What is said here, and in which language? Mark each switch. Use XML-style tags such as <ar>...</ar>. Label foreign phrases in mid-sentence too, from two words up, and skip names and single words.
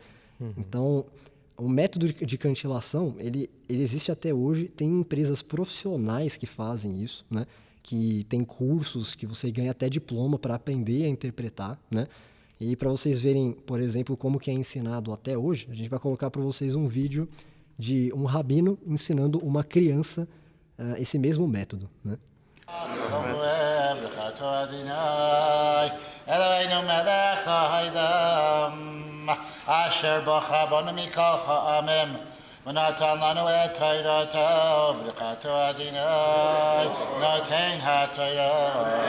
<pt>Então, o método de cantilação, ele existe até hoje, tem empresas profissionais que fazem isso, né? Que tem cursos que você ganha até diploma para aprender a interpretar, né? E para vocês verem, por exemplo, como que é ensinado até hoje, a gente vai colocar para vocês um vídeo de um rabino ensinando uma criança esse mesmo método, né?</pt> <he>ונתן לנו את תורתו, ברכתו אדוני, נותן התורה.</he>